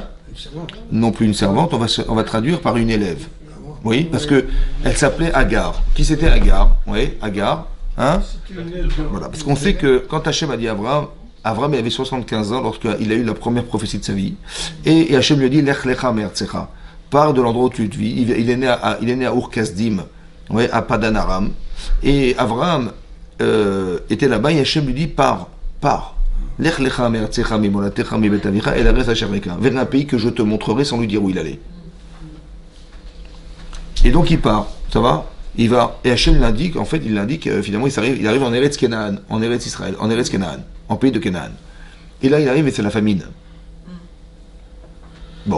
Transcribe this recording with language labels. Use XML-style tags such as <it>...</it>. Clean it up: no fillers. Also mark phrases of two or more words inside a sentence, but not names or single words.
<fr>Non plus une servante, on va traduire par une élève. Oui, parce que elle s'appelait Agar. Qui c'était Agar? Oui, Agar. Hein? Voilà, parce qu'on sait que quand Hachem a dit à Avram il avait 75 ans lorsqu'il a eu la première prophétie de sa vie. Et Hachem lui a dit</fr> <he>לך לך מארצך.</he> <fr>Pars de l'endroit où tu vis. Il est né à Ur-Kasdim, ouais, à Padan Aram. Et Avram était là-bas et Hachem lui dit pars.</fr> <he>לך לך מארצך ממולדתך מבית אביך אל ארץ אשר אראך.</he> <fr>Vers un pays que je te montrerai sans lui dire où il allait. Et donc il part, ça va? Il va, et Hachem l'indique, en fait, finalement, il arrive en Eretz Kenaan, en Eretz Israël, en Eretz Kenaan, en pays de Kenaan. Et là, il arrive et c'est la famine. Bon.</fr>